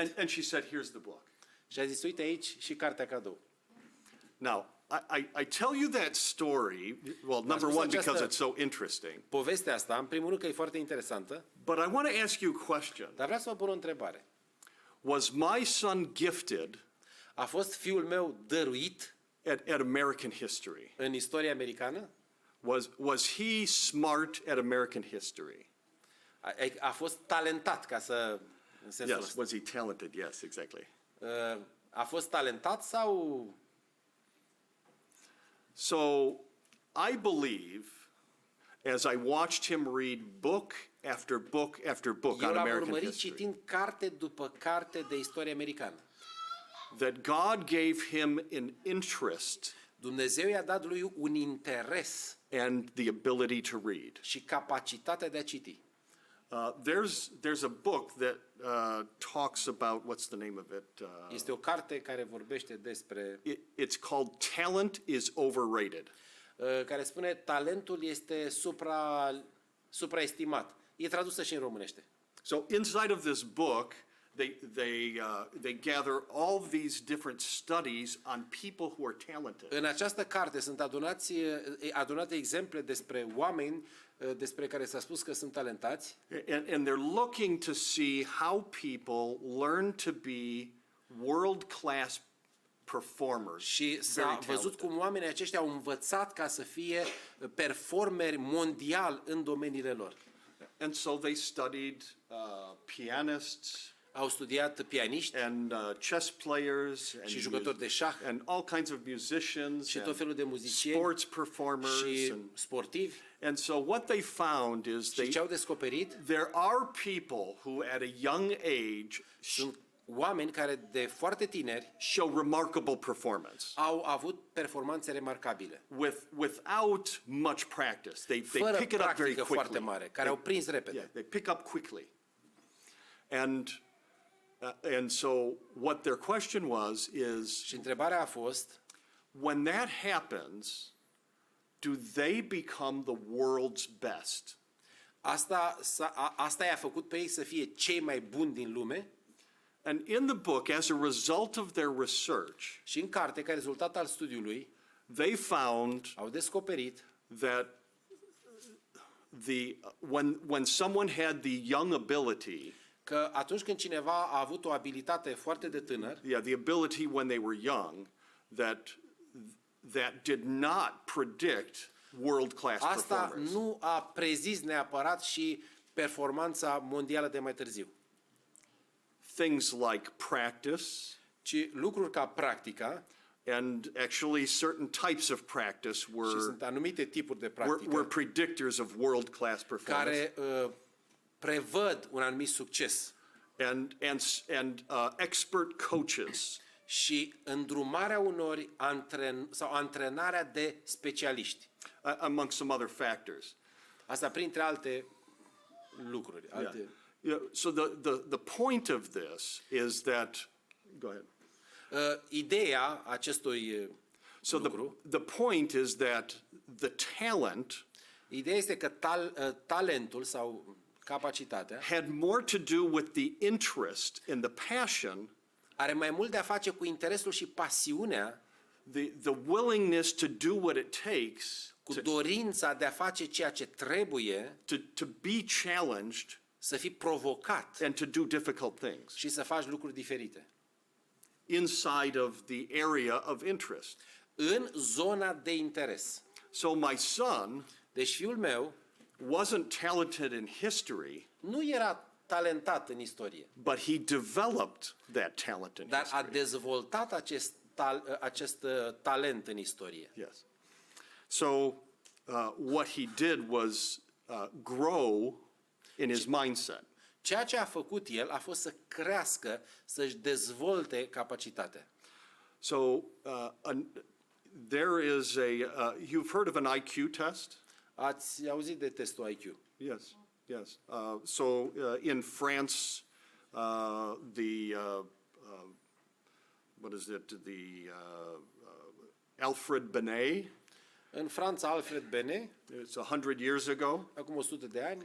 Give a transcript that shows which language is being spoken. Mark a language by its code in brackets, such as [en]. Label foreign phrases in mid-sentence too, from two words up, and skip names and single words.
[en] And she said, here's the book. [ro] Și a zis, uite aici și cartea cadou. [en] Now, I tell you that story, well, number [ro] spus [en] one, because [ro] această- [en] it's so interesting. [ro] Povestea asta, în primul rând că e foarte interesantă, [en] But I want to ask you a question. [ro] dar vreau să vă pun o întrebare. [en] Was my son gifted [ro] A fost fiul meu dăruit [en] at American history? [ro] în istoria americană? [en] Was he smart at American history? [ro] A fost talentat, ca să... în sensul [en] Yes. [ro] ăsta. [en] Was he talented? Yes, exactly. [ro] A fost talentat sau... [en] So I believe, as I watched him read book after book after book [ro] Eu [en] on [ro] l-am [en] American [ro] urmărit [en] history, [ro] citind carte după carte de istorie americană. [en] that God gave him an interest [ro] Dumnezeu i-a dat lui un interes [en] and the ability to read. [ro] și capacitatea de a citi. [en] There's a book that talks about, what's the name of it? [ro] Este o carte care vorbește despre... [en] It's called Talent is Overrated. [ro] care spune talentul este supraestimat. E tradusă și în românește. [en] So inside of this book, they gather all these different studies on people who are talented. [ro] În această carte sunt adunate exemple despre oameni despre care s-a spus că sunt talentați [en] And they're looking to see how people learn to be world-class performers. [ro] și s-a [en] Very [ro] văzut [en] talented. [ro] cum oamenii aceștia au învățat ca să fie performeri mondial în domeniile lor. [en] And so they studied pianists [ro] Au studiat pianiști [en] and chess players [ro] și jucători de șah [en] and all kinds of musicians [ro] și tot [en] and [ro] felul de muzicieni [en] sports performers. [ro] și sportivi. [en] And so what they found is [ro] Și ce au descoperit? [en] there are people who at a young age [ro] Sunt oameni care de foarte tineri [en] show remarkable performance [ro] au avut performanțe remarcabile. [en] without much practice. They [ro] Fără [en] pick it up very [ro] practică foarte [en] quickly. [ro] mare, care au prins [en] Yeah, [ro] repede. [en] they pick up quickly. And so what their question was is, [ro] Și întrebarea a fost, [en] when that happens, do they become the world's best? [ro] asta i-a făcut pe ei să fie cei mai buni din lume? [en] And in the book, as a result of their research, [ro] Și în carte, ca rezultat al studiului, [en] they found [ro] au descoperit [en] that when someone had the young ability, [ro] că atunci când cineva a avut o abilitate foarte de tânăr, [en] the ability when they were young, that did not predict world-class [ro] asta [en] performance. [ro] nu a prezis neapărat și performanța mondială de mai târziu, [en] Things like practice, [ro] ci lucruri ca practica, [en] and actually certain types of practice [ro] și [en] were [ro] sunt anumite tipuri de [en] were [ro] practică [en] predictors of world-class performance. [ro] care prevăd un anumit succes. [en] And expert coaches [ro] Și îndrumarea unor sau antrenarea de specialiști. [en] among some other factors. [ro] Asta printre alte lucruri. Alte... [en] Yeah. So the point of this is that, go ahead. [ro] Ideea acestui lucru, [en] The point is that the talent [ro] ideea este că talentul sau capacitatea [en] had more to do with the interest and the passion [ro] are mai mult de a face cu interesul și pasiunea [en] the willingness to do what it takes [ro] cu dorința de a face ceea ce trebuie, [en] to be challenged [ro] să fii provocat [en] and to do difficult things [ro] și să faci lucruri diferite. [en] inside of the area of interest. [ro] În zona de interes. [en] So my son [ro] Deci fiul meu [en] wasn't talented in history, [ro] nu era talentat în istorie, [en] but he developed that talent in [ro] dar a [en] history. [ro] dezvoltat acest talent în istorie. [en] Yes. So what he did was grow in his mindset. [ro] Ceea ce a făcut el a fost să crească, să-și dezvolte capacitatea. [en] So there is you've heard of an IQ test? [ro] Ați auzit de testul IQ? [en] Yes, yes. In France, what is it? Alfred Binet, [ro] În Franța, Alfred Binet, [en] it's 100 years ago, [ro] acum 100 de ani,